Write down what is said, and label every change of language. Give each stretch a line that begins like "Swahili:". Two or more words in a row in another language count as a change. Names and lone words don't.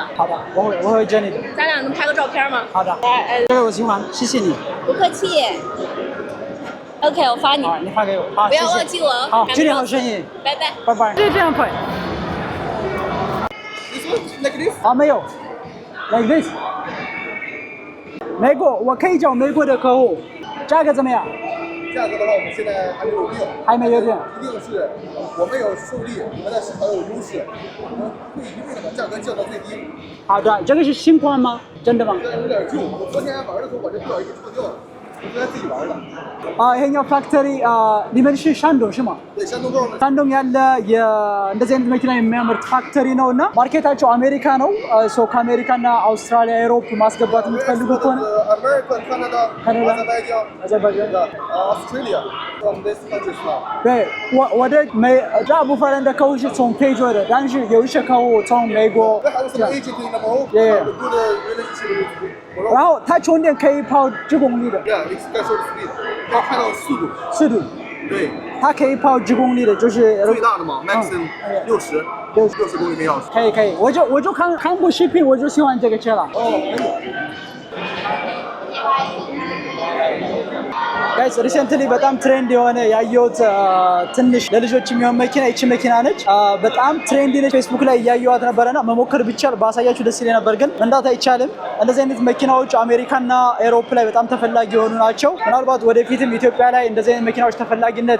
Chinese: 好的，我会接你的。咱俩能拍个照片吗？好的。这个我喜欢，谢谢你。不客气。OK， 我发你。好，你发给我。好，不要忘记我哦。好，祝你好生意。拜拜。拜拜。就这样拍。没有。
English: Like this。
Chinese: 美国，我可以找美国的客户，价格怎么样？价格的话，我们现在还没有定。还没有定。一定是我们有受力，我们在市场有优势，我们会一定的把价格降到最低。好的，这个是新款吗？真的吗？这有点旧，我昨天玩的时候把这表已经脱掉了。我昨天自己玩的。
Amharic: ይሄኛው ፋክተሪ ሊመልሽ ሻንዶን ሽማ ሻንዶን ያለ እንደዚህ አይነት መኪና የሚያመርት ፋክተሪ ነው እና ማርኬታቸው አሜሪካ ነው። ሶ ከአሜሪካና አውስትራሊያ፣ ኤሮፕ ማስገባት የምትፈልጉ ከሆነ
Chinese: 对，我的大部分人的客户是从非洲的，但是有一些客户从美国。然后它充电可以跑10公里的。可以看到速度。对。它可以跑10公里的，就是最大的嘛 ，maximum 60公里每小时。可以，我就看过视频，我就喜欢这个车了。
Amharic: ጋይስ ሪሰንትሊ በጣም ትሬንድ የሆነ ያየሁት ትንሽ ለልጆች የሚሆን መኪና ይቺ መኪና ነች። በጣም ትሬንድ ነች። ፌስቡክ ላይ እያየኋት ነበረና መሞከር ቢቻል ባሳያችሁ ደስ ይለኝ ነበር፣ ግን መንዳት አይቻልም። እንደዚህ አይነት መኪናዎች አሜሪካና ኤሮፕ ላይ በጣም ተፈላጊ የሆኑ ናቸው። ምናልባት ወደፊትም ኢትዮጵያ ላይ እንደዚህ አይነት መኪናዎች ተፈላጊነት